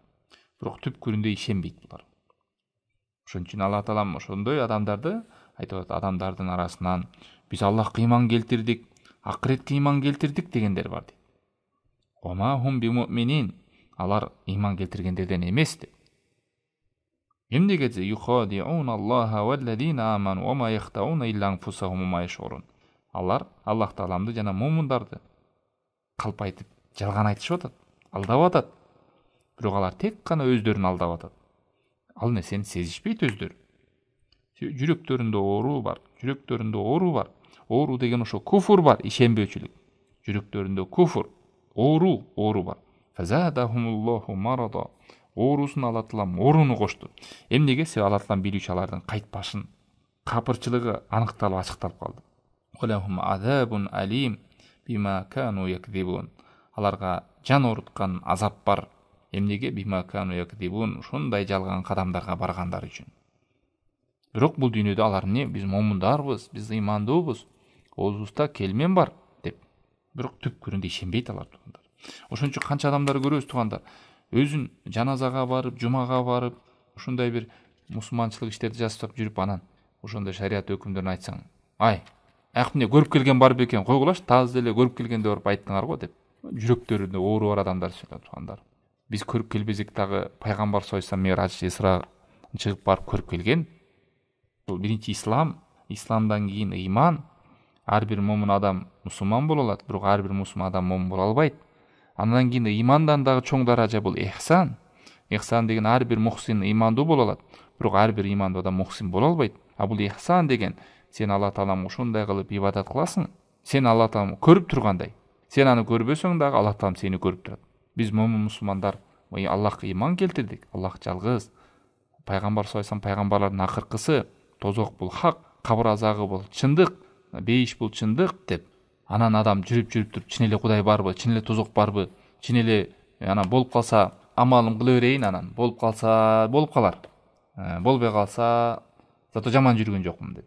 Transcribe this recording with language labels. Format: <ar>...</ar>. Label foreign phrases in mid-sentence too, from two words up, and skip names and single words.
<ky>Бирок түпкүрүндө ишенбейт булар. Ошон үчүн Алла Таалам ошондой адамдарды айтып атат, адамдардын арасынан биз Аллахка ыйман келтирдик, акыретке ыйман келтирдик дегендер бар дейт.</ky> <ar>وما هم بمؤمنين</ar> <ky>алар ыйман келтиргендерден эмес деп. Эмнеге же</ky> <ar>يخادعون الله والذين آمنوا وما يخدعون إلا أنفسهم وما يشعرون.</ar> <ky>Алар Аллах Тааламды жана мумундарды калп айтып жалган айтышып атат, алдап атат. Бирок алар тек гана өздөрүн алдап атат. Ал нерсени сезишпейт өздөрү. Жүрөктөрүндө оору бар, жүрөктөрүндө оору бар. Оору деген ошо куфур бар, ишенбөөчүлүк. Жүрөктөрүндө куфур, оору бар.</ky> <ar>فزادهم الله مرضا.</ar> <ky>Оорусун Алла Таалам ооруну кошту. Эмнеге? Себеби Алла Таалам билүүчү алардын кайтпашын, капырчылыгы аныкталып ачыкталып калды.</ky> <ar>ولهم عذاب أليم بما كانوا يكذبون.</ar> <ky>Аларга жан оруткан азап бар. Эмнеге?</ky> <ar>بما كانوا يكذبون.</ar> <ky>Ушундай жалган кадамдарга баргандар үчүн. Бирок бул дүйнөдө алар эмне? Биз момундарбыз, биз ыймандуубуз, оозубузда келмен бар деп. Бирок түпкүрүндө ишенбейт алар туугандар. Ошон үчүн канча адамдар көрөбүз туугандар. Өзүн жаназага барып, жумага барып, ушундай бир мусулманчылык иштерди жасап жүрүп, анан ошондой шарият өкүмдөрүн айтсаң, ай, акмне көрүп келген бар бекен, койгулач, таза эле көрүп келгенде барып айттыңар го деп. Жүрөктөрүндө оору бар адамдар сөйлөп туугандар. Биз көрүп келбесек дагы пайгамбар</ky> <ar>صلى الله عليه وسلم</ar> <ky>Исра чыгып барып көрүп келген. Бул биринчи ислам, исламдан кийин ыйман. Ар бир момун адам мусулман боло алат, бирок ар бир мусулман адам момун боло албайт. Андан кийин ыймандан дагы чоң даража бул ихсан. Ихсан деген ар бир мухсин ыймандуу боло алат, бирок ар бир ыймандуу адам мухсин боло албайт. А бул ихсан деген сен Алла Таалам ушундай кылып ибадат кыласың, сен Алла Таалам көрүп тургандай. Сен аны көрбөсөң дагы Алла Таалам сени көрүп турат. Биз момун мусулмандар Аллахка ыйман келтирдик. Аллах жалгыз. Пайгамбар</ky> <ar>صلى الله عليه وسلم</ar> <ky>пайгамбарлардын акыркысы, тозок бул хак, кабыр азагы бул чындык, бейиш бул чындык деп. Анан адам жүрүп туруп чын эле Кудай барбы, чын эле тозок барбы, чын эле анан болуп калса амалым кыла берейин, анан болуп калса болуп калар. Болбой калса зато жаман жүргөн жокмун деп.</ky>